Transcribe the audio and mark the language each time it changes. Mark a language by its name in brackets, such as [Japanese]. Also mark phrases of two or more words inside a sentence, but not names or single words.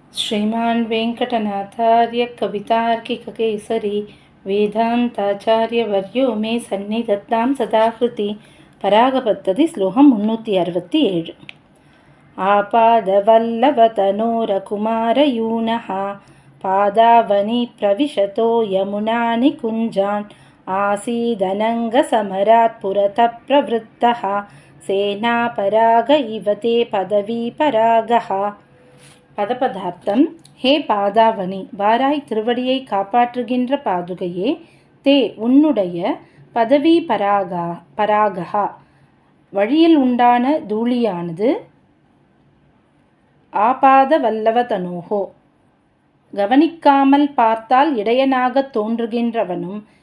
[Sanskrit] श्रीमान् वेङ्कटनाथार्य कवितार्किककेसरी वेदान्ताचार्यवर्यो मे सन्निधत्तां सदाकृति परागपद्धति श्लोकं 367 आपादवल्लभतनोरकुमारयूनः पादावनि प्रविशतो यमुनानिकुञ्जान् आसीदनङ्गसमरात् पुरतः प्रवृत्तः सेनापराग इव ते पदवीपरागः. [Tamil] பதபதார்த்தம். [Sanskrit] हे पादावनि, [Tamil] வாராய் திருவடியை காப்பாற்றுகின்ற பாதுகையே, தே உன்னுடைய [Sanskrit] पदवी परागा [Tamil] வழியில் உண்டான தூளியானது [Sanskrit] आपाद वल्लव तनोहो [Tamil] கவனிக்காமல் பார்த்தால் இடையனாக தோன்றுகின்றவனும்